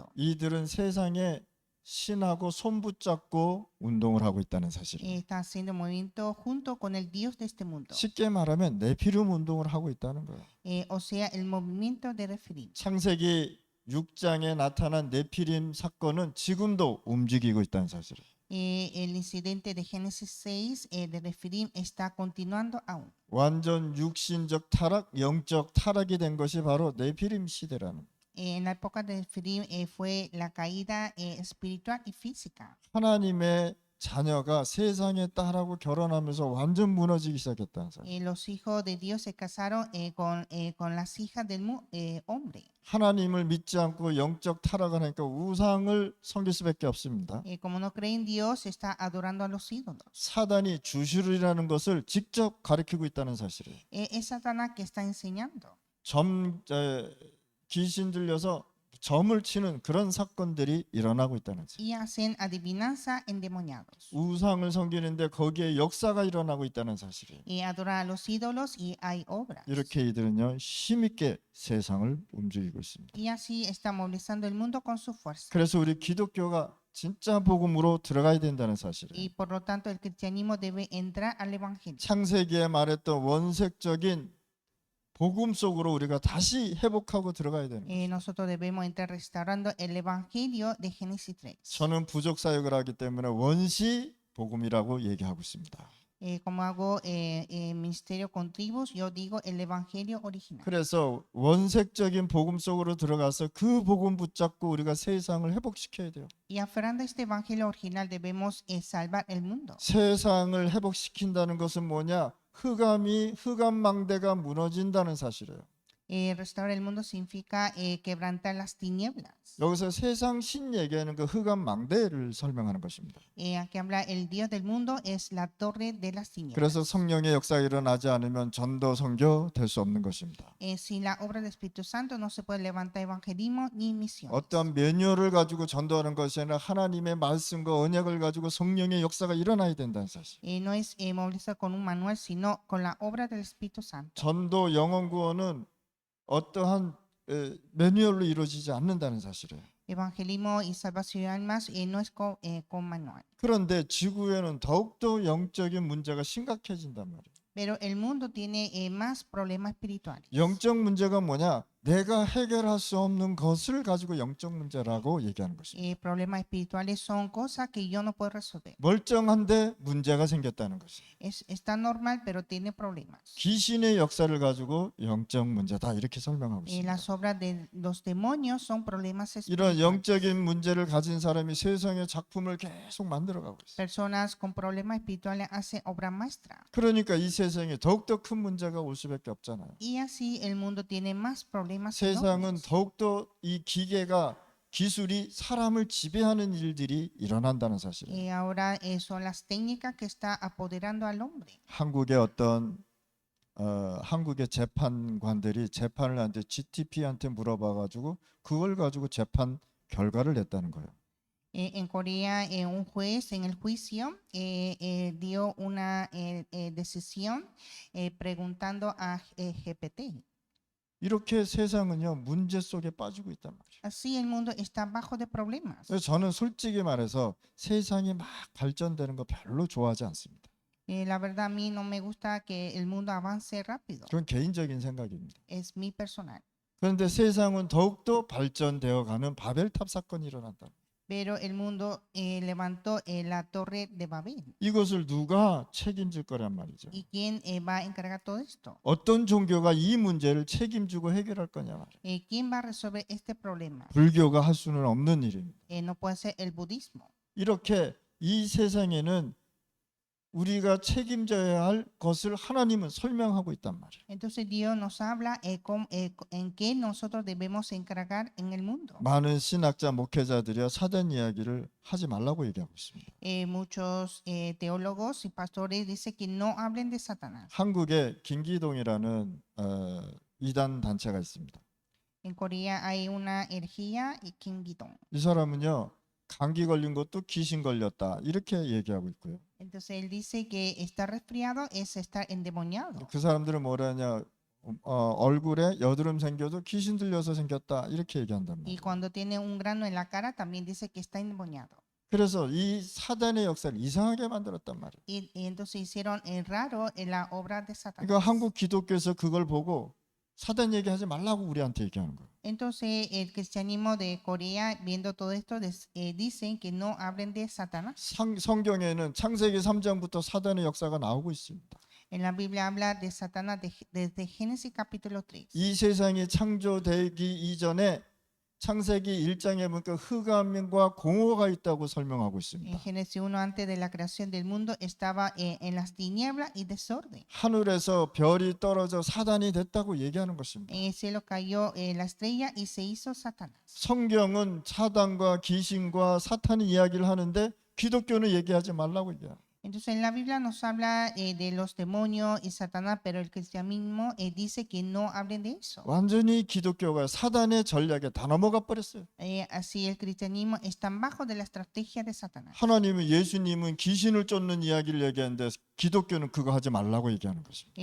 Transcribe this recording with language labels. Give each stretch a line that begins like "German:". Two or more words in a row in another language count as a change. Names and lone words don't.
Korean: 이들은 세상에 신하고 손붙잡고 운동을 하고 있다는 사실이에요.
Spanish: Está haciendo movimiento junto con el Dios de este mundo.
Korean: 쉽게 말하면 네피림 운동을 하고 있다는 거예요.
Spanish: O sea, el movimiento de referir.
Korean: 창세기 6장에 나타난 네피림 사건은 지금도 움직이고 있다는 사실이에요.
Spanish: El incidente de Génesis 6 de referir está continuando aún.
Korean: 완전 육신적 타락, 영적 타락이 된 것이 바로 네피림 시대라는 거예요.
Spanish: En la época de referir fue la caída espiritual y física.
Korean: 하나님의 자녀가 세상의 딸하고 결혼하면서 완전 무너지기 시작했다는 사실.
Spanish: Los hijos de Dios se casaron con las hijas del hombre.
Korean: 하나님을 믿지 않고 영적 타락을 하니까 우상을 섬길 수밖에 없습니다.
Spanish: Como no cree en Dios, está adorando a los ídolos.
Korean: 사단이 주술이라는 것을 직접 가리키고 있다는 사실이에요.
Spanish: Es Satanás que está enseñando.
Korean: 귀신 들려서 점을 치는 그런 사건들이 일어나고 있다는 거죠.
Spanish: Y hacen adivinanza endemoniados.
Korean: 우상을 섬기는데 거기에 역사가 일어나고 있다는 사실이에요.
Spanish: Y adoran a los ídolos y hay obras.
Korean: 이렇게 이들은요 힘있게 세상을 움직이고 있습니다.
Spanish: Y así está movilizando el mundo con su fuerza.
Korean: 그래서 우리 기독교가 진짜 복음으로 들어가야 된다는 사실이에요.
Spanish: Y por lo tanto el cristianismo debe entrar al evangelio.
Korean: 창세기에 말했던 원색적인 복음 속으로 우리가 다시 회복하고 들어가야 되는 거예요.
Spanish: Nosotros debemos entrar restaurando el evangelio de Génesis 3.
Korean: 저는 부족 사역을 하기 때문에 원시 복음이라고 얘기하고 있습니다.
Spanish: Como hago ministerio con tribus, yo digo el evangelio original.
Korean: 그래서 원색적인 복음 속으로 들어가서 그 복음 붙잡고 우리가 세상을 회복시켜야 돼요.
Spanish: Y aferrando a este evangelio original debemos salvar el mundo.
Korean: 세상을 회복시킨다는 것은 뭐냐? 흑암망대가 무너진다는 사실이에요.
Spanish: Restaurar el mundo significa quebrantar las tinieblas.
Korean: 여기서 세상 신 얘기하는 그 흑암망대를 설명하는 것입니다.
Spanish: Aquí habla el Dios del mundo es la torre de las tinieblas.
Korean: 그래서 성령의 역사가 일어나지 않으면 전도 선교 될 수 없는 것입니다.
Spanish: Sin la obra del Espíritu Santo no se puede levantar evangelismo ni misión.
Korean: 어떤 매뉴얼을 가지고 전도하는 것이 아니라 하나님의 말씀과 언약을 가지고 성령의 역사가 일어나야 된다는 사실.
Spanish: No es movilizar con un manual, sino con la obra del Espíritu Santo.
Korean: 전도 영혼 구원은 어떠한 매뉴얼로 이루어지지 않는다는 사실이에요.
Spanish: Evangelismo y salvación de almas no es con manual.
Korean: 그런데 지구에는 더욱더 영적인 문제가 심각해진단 말이에요.
Spanish: Pero el mundo tiene más problemas espirituales.
Korean: 영적 문제가 뭐냐? 내가 해결할 수 없는 것을 가지고 영적 문제라고 얘기하는 것입니다.
Spanish: Problemas espirituales son cosas que yo no puedo resolver.
Korean: 멀쩡한데 문제가 생겼다는 것이에요.
Spanish: Está normal, pero tiene problemas.
Korean: 귀신의 역사를 가지고 영적 문제다 이렇게 설명하고 있습니다.
Spanish: Las obras de los demonios son problemas
Korean: 이런
Spanish: espirituales.
Korean: 영적인 문제를 가진 사람이 세상의 작품을 계속 만들어가고 있어요.
Spanish: Personas con problemas espirituales hacen obra maestra.
Korean: 그러니까 이 세상에 더욱더 큰 문제가 올 수밖에 없잖아요.
Spanish: Y así el mundo tiene más problemas.
Korean: 세상은
Spanish: enormes.
Korean: 더욱더 이 기술이 사람을 지배하는 일들이 일어난다는 사실이에요.
Spanish: Ahora son las técnicas que está apoderando al hombre.
Korean: 한국의 재판관들이 재판을 하는데 GTP한테 물어봐가지고 그걸 가지고 재판 결과를 냈다는 거예요.
Spanish: En Corea, un juez en el juicio dio una decisión preguntando a GPT.
Korean: 이렇게 세상은요 문제 속에 빠지고 있단 말이에요.
Spanish: Así el mundo está bajo de problemas.
Korean: 그래서 저는 솔직히 말해서 세상이 막 발전되는 거 별로 좋아하지 않습니다.
Spanish: La verdad a mí no me gusta que el mundo avance rápido.
Korean: 그건 개인적인 생각입니다.
Spanish: Es mi personal.
Korean: 그런데 세상은 더욱더 발전되어 가는 바벨탑 사건이 일어난다.
Spanish: Pero el mundo levantó la torre de Babel.
Korean: 이것을 누가 책임질 거란 말이죠.
Spanish: ¿Y quién va a encargar todo esto?
Korean: 어떤 종교가 이 문제를 책임지고 해결할 거냐 말이에요.
Spanish: ¿Quién va a resolver este problema?
Korean: 불교가 할 수는 없는 일입니다.
Spanish: No puede ser el budismo.
Korean: 이렇게 이 세상에는 우리가 책임져야 할 것을 하나님은 설명하고 있단 말이에요.
Spanish: Entonces Dios nos habla en qué nosotros debemos encargar en el mundo.
Korean: 많은 신학자 목회자들이 사단 이야기를 하지 말라고 얘기하고 있습니다.
Spanish: Muchos teólogos y pastores dicen que no hablen de Satanás.
Korean: 한국에 김기동이라는 이단 단체가 있습니다.
Spanish: En Corea hay una herejía y Kim Gi-dong.
Korean: 이 사람은요 감기 걸린 것도 귀신 걸렸다 이렇게 얘기하고 있고요.
Spanish: Entonces él dice que estar resfriado es estar endemoniado.
Korean: 그 사람들은 뭐라냐 얼굴에 여드름 생겨도 귀신 들려서 생겼다 이렇게 얘기한단
Spanish: Y
Korean: 말이에요.
Spanish: cuando tiene un grano en la cara también dice que está endemoniado.
Korean: 그래서 이 사단의 역사를 이상하게 만들었단 말이에요.
Spanish: Y entonces hicieron raro en la obra de Satanás.
Korean: 그러니까 한국 기독교에서 그걸 보고 사단 얘기하지 말라고 우리한테 얘기하는 거예요.
Spanish: Entonces el cristianismo de Corea viendo todo esto dicen que no hablen de Satanás.
Korean: 성경에는 창세기 3장부터 사단의 역사가 나오고 있습니다.
Spanish: En la Biblia habla de Satanás desde Génesis capítulo 3.
Korean: 이 세상이 창조되기 이전에 창세기 1장에 보니까 흑암과 공허가 있다고 설명하고
Spanish: En
Korean: 있습니다.
Spanish: Génesis 1, antes de la creación del mundo, estaba en las tinieblas y desorden.
Korean: 하늘에서 별이 떨어져 사단이 됐다고 얘기하는 것입니다.
Spanish: En el cielo cayó la estrella y se hizo Satanás.
Korean: 성경은 사단과 귀신과 사탄이 이야기를 하는데 기독교는 얘기하지 말라고 얘기해요.
Spanish: Entonces en la Biblia nos habla de los demonios y Satanás, pero el cristianismo dice que no hablen de eso.
Korean: 완전히 기독교가 사단의 전략에 다 넘어가 버렸어요.
Spanish: Así el cristianismo está bajo de la estrategia de Satanás.
Korean: 하나님은 예수님은 귀신을 쫓는 이야기를 얘기하는데 기독교는 그거 하지 말라고 얘기하는 것입니다.